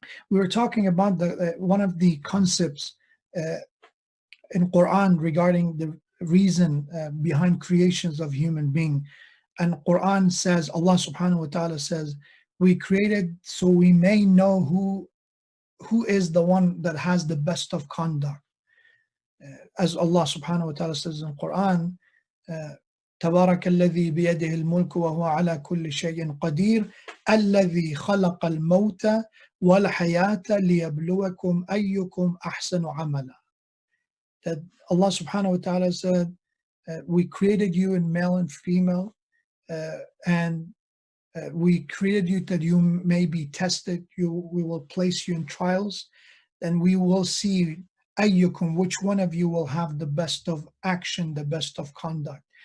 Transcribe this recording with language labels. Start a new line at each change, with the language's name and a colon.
English: We were talking about one of the concepts in Quran regarding the reason behind creations of human being. And Quran says, Allah subhanahu wa ta'ala says, we created so we may know who is the one that has the best of conduct.
Arabic: As Allah subhanahu wa ta'ala says in Quran, تبارك الذي بيده الملك وهو على كل شيء قدير الذي خلق الموت والحياة ليبلوكم أيكم أحسن عملا.
English: That Allah subhanahu wa ta'ala said, we created you in male and female, and we created you that you may be tested. We will place you in trials, and we will see أيكم, which one of you will have the best of action, the best of conduct.